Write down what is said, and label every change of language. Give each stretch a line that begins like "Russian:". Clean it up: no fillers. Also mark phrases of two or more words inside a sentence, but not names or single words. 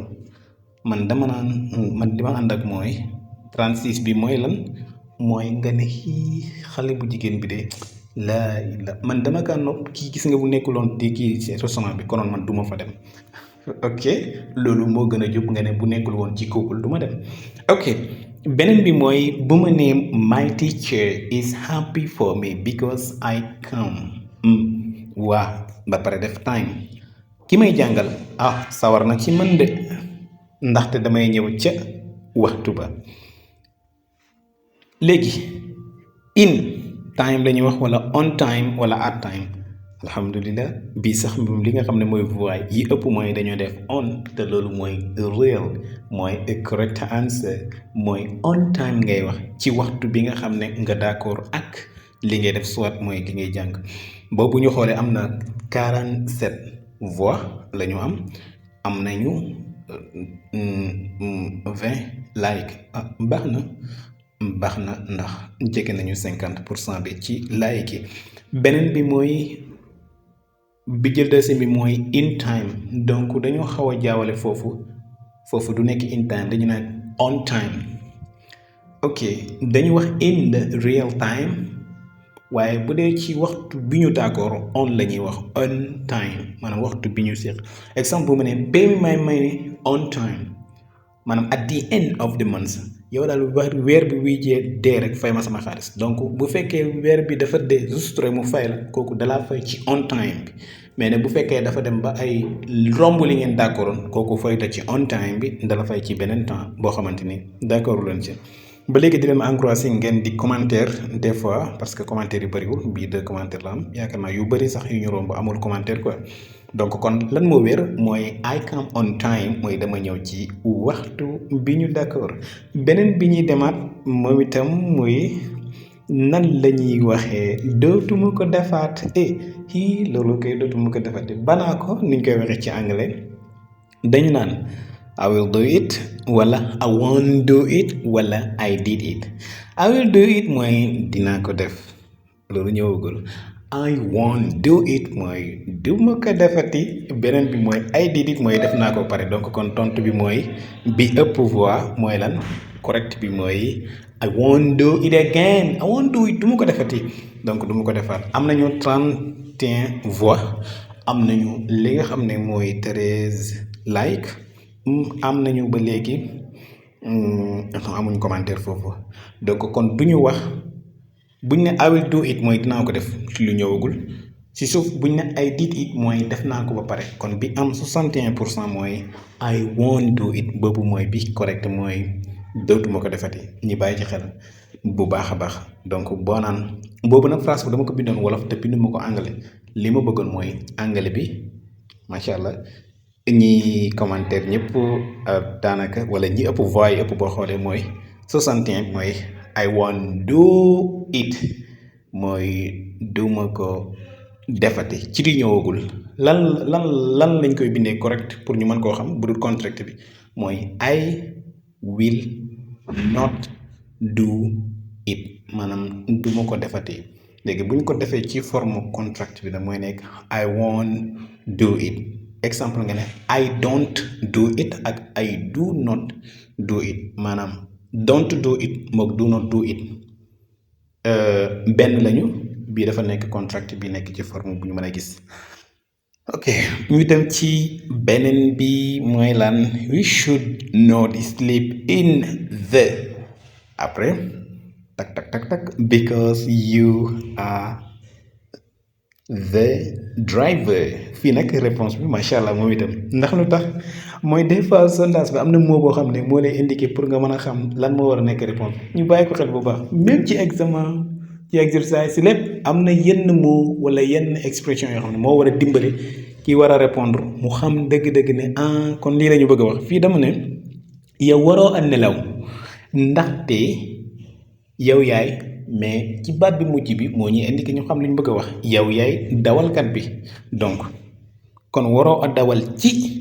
Wolof: man dama ànd ak mooy 36 bi mooy lan, mooy nga ne xale bu jigéen bi de man dama kaa nopp kii gis nga bu nekkuloon di kii ci restaurant bi konoon man duma fa dem ok loolu moo gën a jub nga ne bu nekkul woon ci couple du ma dem ok beneen bi mooy bu ma nee
English: my teacher is happy for me because I come
Wolof: waa ba pare def time ki may jàngal sawar na ci man de ndaxte damay ñëw ca waxtu ba léegi
English: in time
Wolof: la ñuy wax wala
English: on time
Wolof: wala
English: at time
Wolof: alhamdulilah bii sax moom li nga xam ne mooy voix yi ëpp mooy dañoo def on te loolu mooy real mooy
English: a correct answer
Wolof: mooy
English: on time
Wolof: ngay wax ci waxtu bi nga xam ne nga d'accord ak li ngay def soit mooy li ngay jàng boobu ñu xoolee am na 47 voix la ñu am nañu 20 like baax na ndax jege nañu 50% bi ci like yi beneen bi mooy bi jël deuxième bi mooy
English: in time
Wolof: donc dañoo xaw a jaawale foofu du nekk
English: in time
Wolof: dañu naan
English: on time
Wolof: ok dañu wax
English: in the real time
Wolof: waaye bu dee ci waxtu bi ñu d'accord on la ñuy wax
English: on time
Wolof: maanaam waxtu bi ñu seq exemple bu ma ne
English: pay me my money on time
Wolof: maanaam
English: at the end of the month
Wolof: yow daal weer bi buy dee rek fay ma sama xaalis donc bu fekkee weer bi dafa dee juste rek mu fay la kooku dalaa fay ci
English: on time
Wolof: bi mais ne bu fekkee dafa dem ba ay romb li ngeen d'accordoon kooku fay la ci on time bi dala fay ci beneen temps boo xamante ni d'accordu leen ci ba léegi di leen encouragé ngeen di
French: commentaire des fois parce que commentaire
Wolof: yu bëriwul bii 2 commentaire la am yaakaar naa yu bëri sax yu ñu romb amul
French: commentaire quoi donc
Wolof: kon lan moo wér mooy
English: I come on time
Wolof: mooy dama ñëw ci waxtu bi ñu d'accord beneen bi ñuy demaat moom itam muy nan la ñuy waxee dootuma ko defaat loolu koy dootuma ko defaat banaa ko niñ koy waxee ci anglais dañu naan
English: I will do
Wolof: it wala
English: I won't do it
Wolof: wala
English: I did it I will do it
Wolof: mooy dinaa ko def loolu ñëwagul
English: I won't do it
Wolof: mooy duma ko defati beneen bi mooy
English: I did it
Wolof: mooy def naa ko pare donc kon tontu bi mooy bi ëpp voix mooy lan correct bi mooy
English: I won't do it again I won't do it
Wolof: duma ko defati donc duma ko defaat am nañu 31 voix am nañu li nga xam ne mooy 13 like am nañu ba léegi amuñ commentaire foofu donc kon duñu wax buñ ne
English: I will do it
Wolof: mooy dinaa ko def ci lu ñëwagul ci suuf buñ ne
English: I did it
Wolof: mooy def naa ko ba pare kon bi am 61% mooy
English: I won't do it
Wolof: boobu mooy bi correct mooy dootuma ko defati ñi bàyyi ci xel bu baax a baax donc boo naan boobu nag phrase bu dama ko bindoon wolof te binduma ko anglais li ma bëggoon mooy anglais bi
Arabic: macha allah
Wolof: ñi commentaire ñëpp daanaka wala ñi ëpp voix yi ëpp boo xoolee mooy 61 mooy
English: I won't do it
Wolof: mooy duma ko defati ci di ñëwagul lan lañ koy bindee correct pour ñu mën koo xam bu dul contract bi mooy
English: I will not do it
Wolof: maanaam duma ko defati léegi bu ñu ko defee ci forme contract bi nag mooy nekk
English: I won't do it
Wolof: exemple nga ne
English: I don't do it
Wolof: ak
English: I do not do it
Wolof: maanaam
English: don't do it
Wolof: mook
English: do not do it
Wolof: benn lañu bii dafa nekk contract bi nekk ci forme bu ñu mën a gis ok ñu dem ci beneen bi mooy lan
English: we should not sleep in the après tak because you are the driver
Wolof: fii nag réponse bi
Arabic: macha allah
Wolof: moom itam ndax lu tax mooy
French: des fois
Wolof: sondage bi am na mot boo xam ne moo lay
French: indiqué pour
Wolof: nga mën a xam lan moo war a nekk réponse ñu bàyyi ko xel bu baax même ci examen ci exercice si lépp am na yenn mot wala yenn expression yoo xam ne moo war a dimbali ki war a répondre mu xam dëgg-dëgg ne kon lii la ñu bëgg a wax fii dama ne yow waroo a nelaw ndaxte yow yaay mais ci baat bi mujj bi moo ñuy indiqué ñu xam li ñu bëgg a wax yow yaay dawalkat bi donc kon waroo a dawal ci